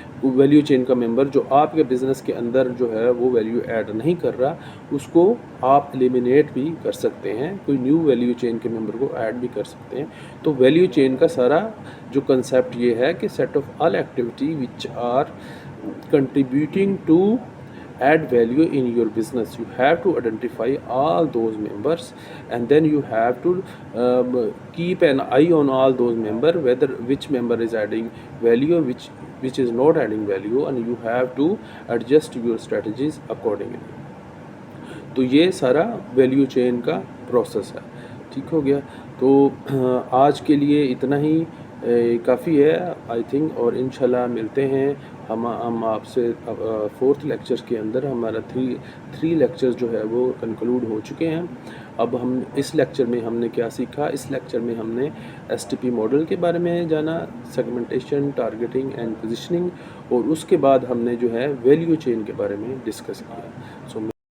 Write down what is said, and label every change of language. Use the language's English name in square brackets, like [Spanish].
[Urdu] Value chain کا ممبر جو آپ کے بزنس کے اندر جو ہے وہ ویلیو ایڈ نہیں کر رہا، اس کو آپ ایلیمینیٹ بھی کر سکتے ہیں، کوئی نیو ویلیو چین کے ممبر کو ایڈ بھی کر سکتے ہیں۔ تو ویلیو چین کا سارا جو کنسیپٹ یہ ہے کہ [English] Set of all activity which are contributing to add value in your business. You have to identify all those members and then you have to keep an eye on all those members, whether which member is adding value, which is not adding value, and you have to adjust your strategies accordingly. [Urdu] تو یہ سارا value chain کا process ہے۔ ٹھیک ہو گیا؟ تو آج کے لیے اتنا ہی کافی ہے [English] I think, [Urdu] اور انشاءاللہ ملتے ہیں ہم آپ سے 4th لیکچر کے اندر۔ ہمارا 3 لیکچرز جو ہے وہ کنکلوڈ ہو چکے ہیں۔ اب ہم اس لیکچر میں ہم نے کیا سیکھا؟ اس لیکچر میں ہم نے STP ماڈل کے بارے میں جانا، سیگمنٹیشن، ٹارگیٹنگ اینڈ پوزیشننگ، اور اس کے بعد ہم نے جو ہے ویلیو چین کے بارے میں ڈسکس کیا۔